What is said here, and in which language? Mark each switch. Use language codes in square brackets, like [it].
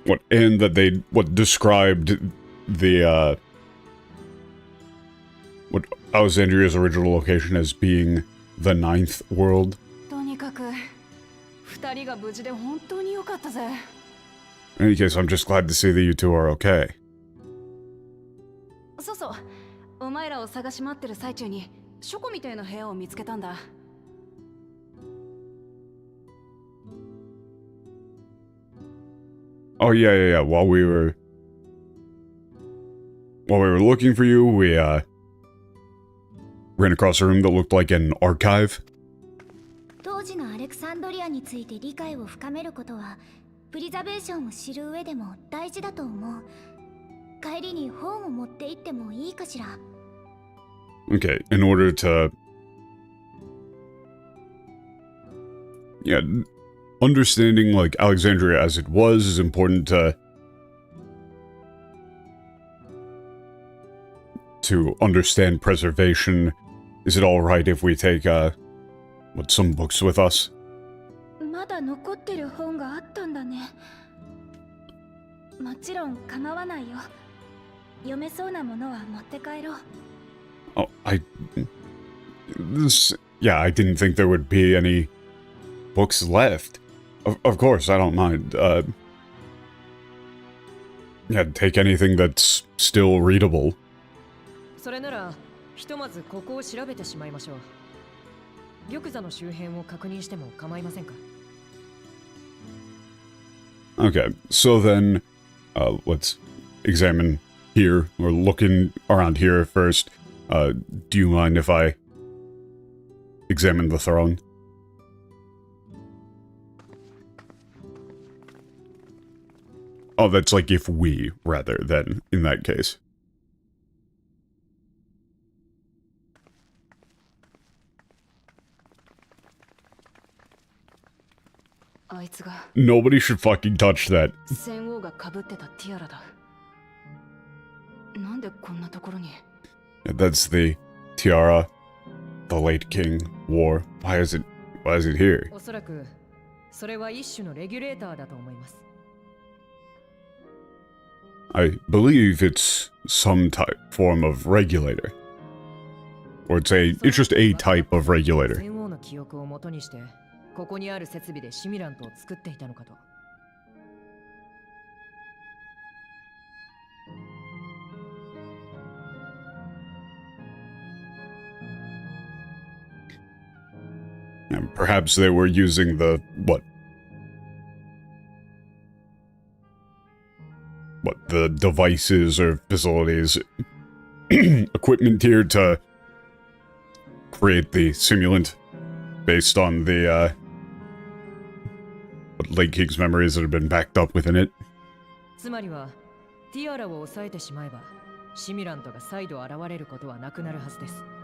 [en] And that they described the what Alexandria's original location as being the 9th world. [ja] とにかく2人が無事で本当に良かったぜ。 [en] In any case, I'm just glad to see that you two are okay. [ja] そうそう、お前らを探し回ってる最中に書庫みたいな部屋を見つけたんだ。 [en] Oh yeah. While we were looking for you, we ran across a room that looked like an archive. [ja] 当時のアレクサンドリアについて理解を深めることはプリザベーションを知る上でも大事だと思う。帰りに本を持って行ってもいいかしら。 [en] Okay, in order to... Yeah, understanding, like, Alexandria as it was is important to understand preservation. Is it alright if we take, some books with us? [ja] まだ残ってる本があったんだね。もちろん構わないよ。読めそうなものは持って帰ろう。 [en] Oh, I didn't think there would be any books left. Of course, I don't mind. Yeah, take anything that's still readable. [ja] それならひとまずここを調べてしまいましょう。玉座の周辺を確認しても構いませんか？ [en] Okay, so then, let's examine here. We're looking around here first. Do you mind if I examine the throne? Oh, that's like if we, rather, than in that case. Nobody should fucking touch that. [ja] 戦王が被ってたティアラだ。なんでこんなところに？ [en] That's the tiara the late king wore. Why is it here? [ja] おそらくそれは一種のレギュレーターだと思います。 [en] I believe it's some form of regulator. Or it's just a type of regulator. [ja] 戦王の記憶を元にしてここにある設備でシミュラントを作っていたのかと。 [en] And perhaps they were using the, the devices or facilities, equipment here to create the simulant based on the, Lake King's memories that have been backed up within it. [ja] つまりはティアラを抑えてしまえばシミュラントが再度現れることはなくなるはずです。